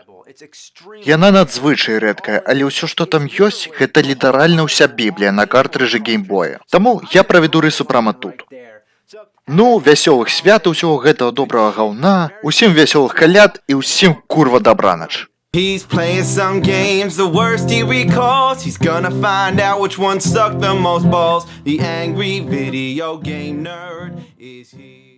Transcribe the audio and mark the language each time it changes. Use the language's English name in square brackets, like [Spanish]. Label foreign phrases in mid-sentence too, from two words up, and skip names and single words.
[Belarusian] Яна надзвычай рэдкая, але ўсё, што там ёсць, гэта літаральна ўся Біблія на картрыжы геймбоя. Таму я праведу рысу прама тут. Ну, вясёлых свят і ўсяго гэтага добрага гаўна, усім вясёлых каляд і ўсім курва дабранач. [English] He's playing some games, the worst he recalls. He's gonna find out which one sucked the most balls. The angry video game nerd is here.